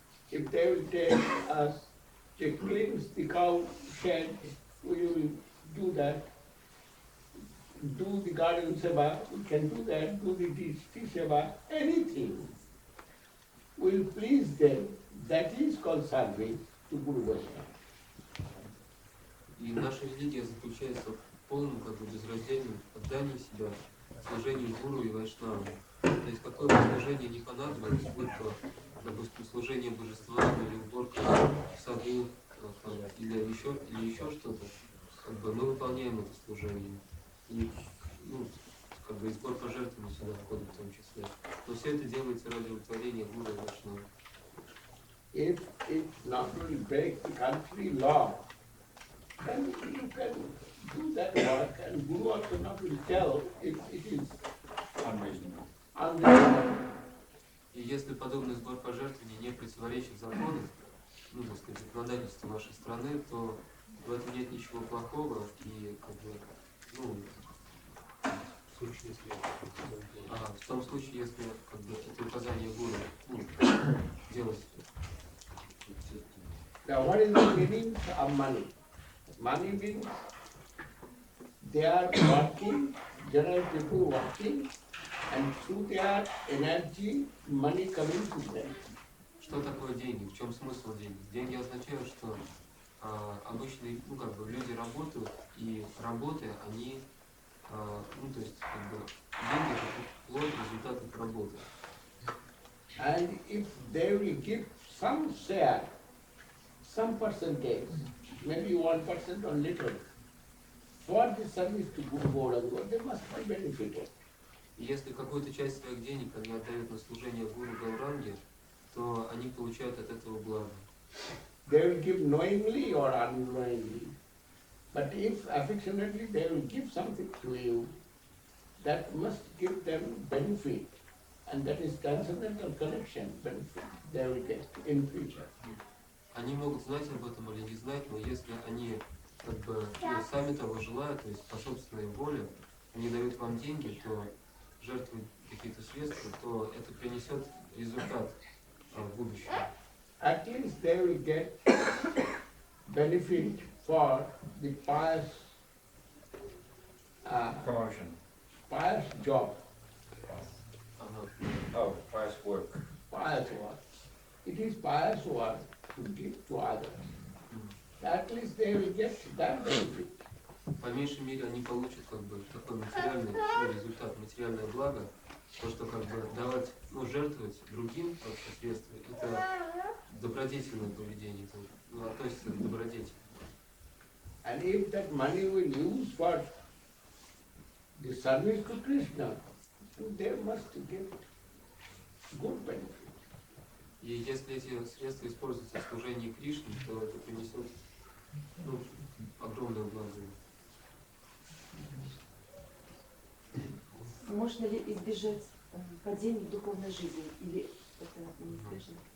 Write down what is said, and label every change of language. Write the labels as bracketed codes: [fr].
[en] If they will tell us, they cleanse the cow shed, we will do that. Do the garden seva, we can do that, do the tea seva, anything will please them. That is called service to Guru Vaishnava. [ru] И наша религия заключается в полном, как бы, безраздельном отдании себя служению гуру и вайшнаву. То есть какое бы служение не понадобилось, будь то, допустим, служение божествам или уборка в саду, или еще что-то, как бы мы выполняем это служение. И, ну, как бы и сбор пожертвований сюда входит в том числе. Но все это делается ради удовлетворения гуру и вайшнава. [en] If it not only break the country law, then you can do that work, and Guru also not will tell if it is Unreasonable. unreasonable. [ru] И если подобный сбор пожертвований не противоречит закону, ну, так сказать, законодательству нашей страны, то в этом нет ничего плохого, и, как бы, ну, В случае, если это в том случае, если, как бы, это указание гуру, ну, делать. [en] Now what is the meaning of money? Money means they are working, general people working, and through their energy, money coming to them. [ru] Что такое деньги? В чем смысл денег? Деньги означают, что обычные, ну, как бы, люди работают, и работая, они, ну, то есть, как бы, деньги — это плод результата их работы. [en] And if they will give some share, some percentage, maybe 1% or little, for the service to Guru Gauranga, they must be benefited. [ru] И если какую-то часть своих денег они отдают на служение гуру Гауранге, то они получают от этого благо. [en] They will give knowingly or unknowingly. But if affectionately they will give something to you, that must give them benefit. And that is transcendental connection benefit they will get in future. [ru] Они могут знать об этом или не знать, но если они, как бы, ну, сами того желают, то есть по собственной воле, они дают вам деньги, то жертвуют какие-то средства, то это принесет результат в будущем. [en] At least they will get benefit for the pious, Promotion. pious job, Ага. Oh, price work. pious work. It is pious work to give to others. At least they will get that benefit. [ru] По меньшей мере они получат, как бы, такой материальный, ну, результат, материальное благо, то, что, как бы, давать, ну, жертвовать другим вообще средства, это добродетельное поведение, это, ну, относится к добродетели. [en] And if that money will use for the service to Krishna, they must get good benefit. [ru] И если эти средства используются в служении Кришне, то это принесет, ну, огромное благо. Можно ли избежать падения в духовной жизни, или это неизбежно?